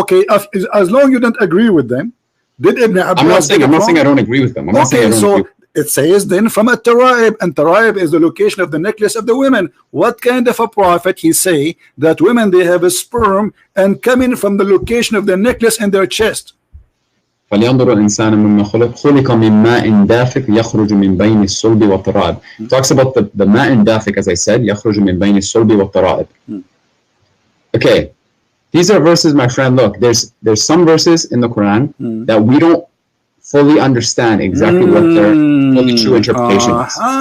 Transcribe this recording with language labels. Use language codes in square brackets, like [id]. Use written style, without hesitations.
[en] Okay, as long as you don't agree with them, did Ibn Abbas? I'm not saying. I'm not saying I don't agree with them. I'm not saying I don't so agree. it says then from at-Taraib, and Taraib is the location of the necklace of the women. What kind of a prophet he say that women they have a sperm and coming from the location of the necklace in their chest? [ar] فلينظر الإنسان مما خلق من ماء دافق يخرج من بين الصلب والترائب. [en] Talks about the [ar] ماء دافق, [en] as I said, [ar] يخرج من بين الصلب والترائب. [en] Okay, these are verses, my friend. Look, there's some verses in the Quran that we don't fully understand exactly what their fully true interpretation is.